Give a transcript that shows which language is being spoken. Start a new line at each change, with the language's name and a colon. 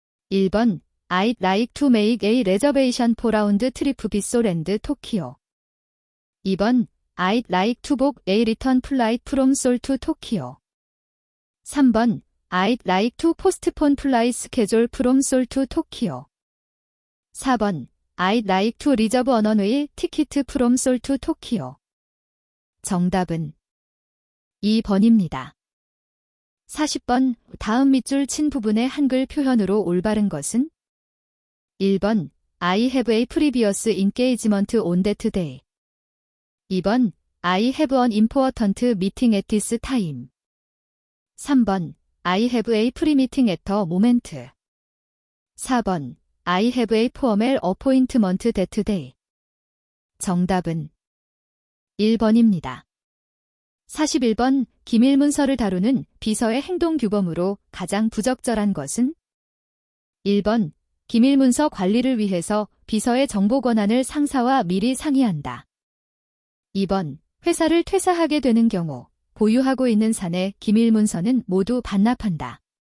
English: 1번 I'd like to make a reservation for round trip Bissell and Tokyo. 2번 I'd like to book a return flight from Seoul to Tokyo. 3번 I'd like to postpone flight schedule from Seoul to Tokyo. 4번 I'd like to reserve an one-way ticket from Seoul to Tokyo.
Korean: 정답은 2번입니다. 40번 다음 밑줄 친 부분의 한글 표현으로 올바른 것은?
English: 1번 I have a previous engagement on that day. 2번 I have an important meeting at this time. 3번 I have a pre-meeting at the moment. 4번 I have a formal appointment that day.
Korean: 정답은 1번입니다. 41번 기밀 문서를 다루는 비서의 행동 규범으로 가장 부적절한 것은? 1번 기밀 문서 관리를 위해서 비서의 정보 권한을 상사와 미리 상의한다. 2번 회사를 퇴사하게 되는 경우 보유하고 있는 사내 기밀 문서는 모두 반납한다.